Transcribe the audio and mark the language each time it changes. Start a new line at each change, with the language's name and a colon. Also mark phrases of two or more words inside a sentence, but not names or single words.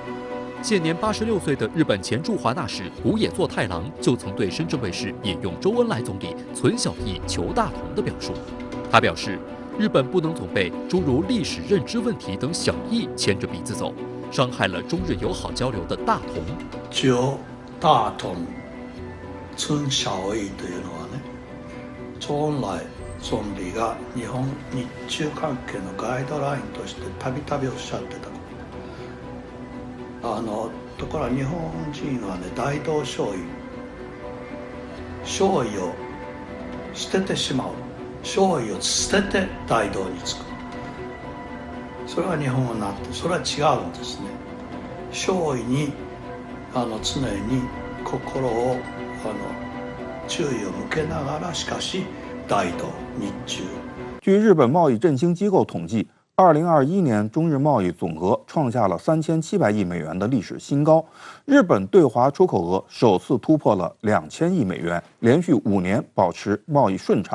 Chinese: 现年86岁的日本前驻华大使古野作太郎就曾对深圳卫视引用周恩来总理“存小义，求大同”的表述。他表示，日本不能总被诸如历史认知问题等小义牵着鼻子走，伤害了中日友好交流的大同。
Japanese: 求大同、存小義というのはね、周恩来総理が日中関係のガイドラインとしてたびたびおっしゃってたこと。ところが日本人はね、大同小異、小異を捨ててしまう、小異を捨てて大同につく。それは日本語になって、それは違うんですね。小異に常に心を注意を向けながら、しかし大同日中。
Chinese: 据日本贸易振兴机构统计，2021年中日贸易总额创下了3700亿美元的历史新高，日本对华出口额首次突破了2000亿美元，连续5年保持贸易顺差。